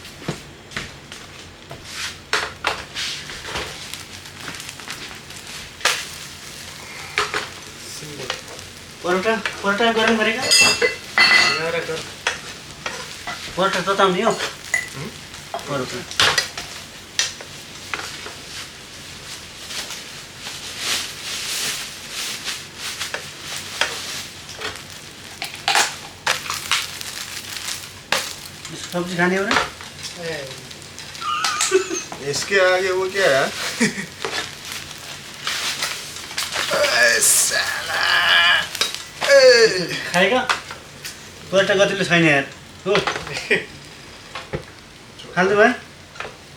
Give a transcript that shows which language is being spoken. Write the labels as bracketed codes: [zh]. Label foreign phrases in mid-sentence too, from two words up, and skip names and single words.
[ne] परोटा गरम गरेका परोटा तताउने हो परोटा सब्जी खाने हो ना [hi] इसके आगे वो क्या है [ne] खाएगा परोटा कतिले छैन यार हो खाल्नु भयो